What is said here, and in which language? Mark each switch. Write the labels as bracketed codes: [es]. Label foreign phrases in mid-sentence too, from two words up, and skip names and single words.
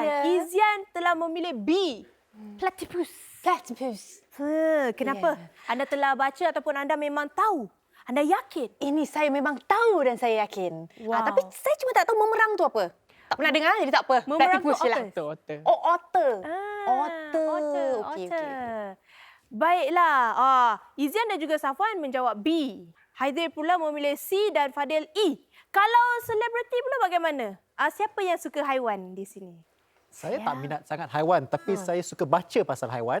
[ms] Ya. Izian telah memilih B. Platypus. Kenapa? Anda telah baca ataupun anda memang tahu? Anda yakin? Ini saya memang tahu dan saya yakin. Wow. Tapi saya cuma tak tahu memerang tu apa. Tak pernah dengar jadi tak apa. Memerang tu Platypus je lah. otter. Otter. Oh, otter. Otter. Okey. Baiklah. Izian dan juga Safwan menjawab B. Haidir pula memilih C dan Fadil E. Kalau selebriti pula bagaimana? Siapa yang suka haiwan di sini? Saya tak minat sangat haiwan, tapi saya suka baca pasal haiwan.